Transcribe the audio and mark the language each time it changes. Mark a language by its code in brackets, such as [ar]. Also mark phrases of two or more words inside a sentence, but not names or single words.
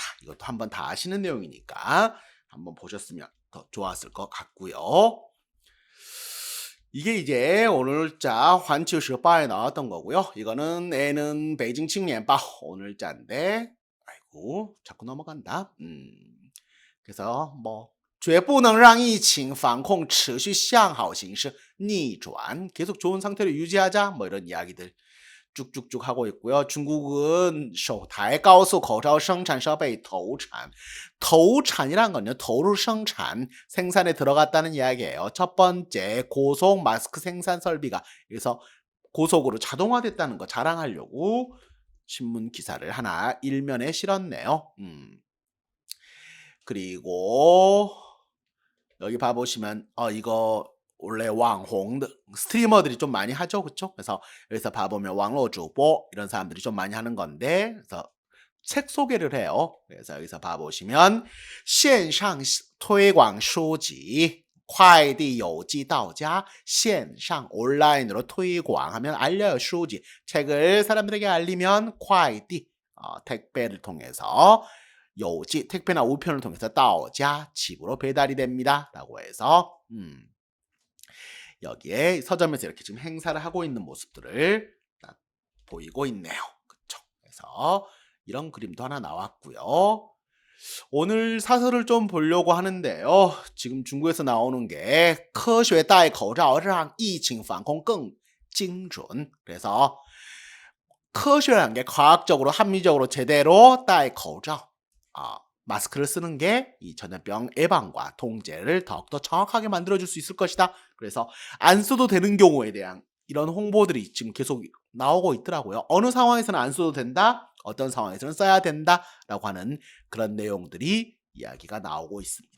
[ko] 이것도 한번 다 아시는 내용이니까 한번 보셨으면 더 좋았을 것 같고요. 이게 이제 오늘자 환치우시바에 나왔던 거고요. 이거는 애는 베이징 칭리엔바 오늘자인데 아이고 자꾸 넘어간다. 그래서 뭐 [zh] 绝不能让疫情防控持续向好形势逆转 [ko] 계속 좋은 상태를 유지하자 뭐 이런 이야기들 쭉쭉쭉 하고 있고요. [zh] 중국은 首台高速口罩生产设备投产. [ko] 投产이란 건요. 도루 생산, 생산에 들어갔다는 이야기예요. 첫 번째 고속 마스크 생산 설비가 그래서 고속으로 자동화됐다는 거 자랑하려고 신문 기사를 하나 일면에 실었네요. 그리고 여기 봐보시면 이거 원래 왕홍 스트리머들이 좀 많이 하죠, 그렇죠? 그래서 여기서 봐보면 왕로 주보 이런 사람들이 좀 많이 하는 건데, 그래서 책 소개를 해요. 그래서 여기서 봐보시면 [zh] 线上推广书籍快递邮寄到家 [ko] 线上온라인으로 推广 하면 알려요. 书籍 책을 사람들에게 알리면 快递 택배를 통해서 邮寄 택배나 우편을 통해서 到家 집으로 배달이 됩니다. 라고 해서 여기에 서점에서 이렇게 지금 행사를 하고 있는 모습들을 딱 보이고 있네요. 그쵸? 그래서 이런 그림도 하나 나왔고요. 오늘 사설을 좀 보려고 하는데요. 지금 중국에서 나오는 게 [zh] 科学戴口罩让疫情防控更精准. [ko] 그래서 科学라는 게 과학적으로 합리적으로 제대로 [zh] 戴口罩 [ko] 마스크를 쓰는 게 이 전염병 예방과 통제를 더욱더 정확하게 만들어줄 수 있을 것이다. 그래서 안 써도 되는 경우에 대한 이런 홍보들이 지금 계속 나오고 있더라고요. 어느 상황에서는 안 써도 된다, 어떤 상황에서는 써야 된다라고 하는 그런 내용들이 이야기가 나오고 있습니다.